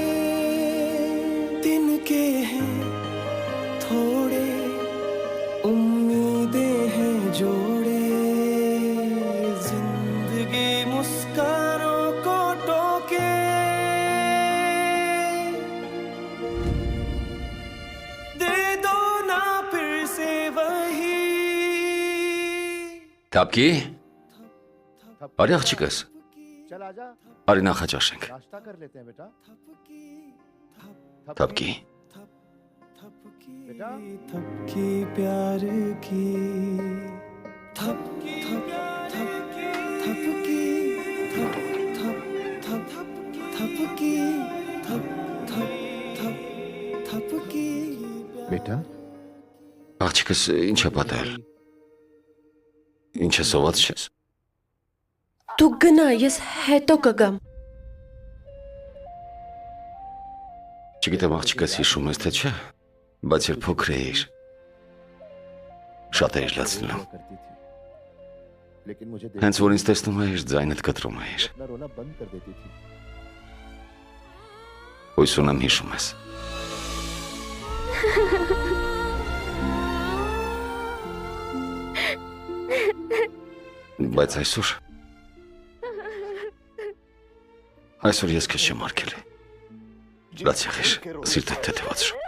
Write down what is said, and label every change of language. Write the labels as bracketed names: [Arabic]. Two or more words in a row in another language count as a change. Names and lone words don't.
[Hindi] दिन के हैं थोड़े, उम्मीदें हैं जोड़े, जिंदगी मुस्कानों को टोके, दे दो ना फिर से वही। [Armenian] Թափքի։ Արի աղջիկս։ [Hindi] चल आजा, [Armenian] Արի նախաճաշենք։ [Hindi] नाश्ता कर लेते हैं बेटा। [Armenian] Թափքի։ [Hindi] बेटा थपकी प्यार की, थपकी थपकी थपकी थप थप थप थपकी थप थप थप थपकी। बेटा [Armenian] Աղջիկս ինչ է պատահել։ Ինչ է սոված չես։ Դու գնա, ես հետո կգամ։ Չգիտեմ աղջիկս հիշում ես թե չէ, բայց երբ փոքր էիր, շատ էիր լացնում։ [Hindi] करती थी, लेकिन मुझे [Armenian] Հենց որ ինձ տեսնում էիր, ձայնդ կտրում էիր։ [Hindi] अपना रोना बंद कर देती थी। [Armenian] Հույս ունեմ հիշում ես։ Բայց այսօր ես քեզ չեմ արգելի։ Լաց եղիր, սիրտդ թեթևացր։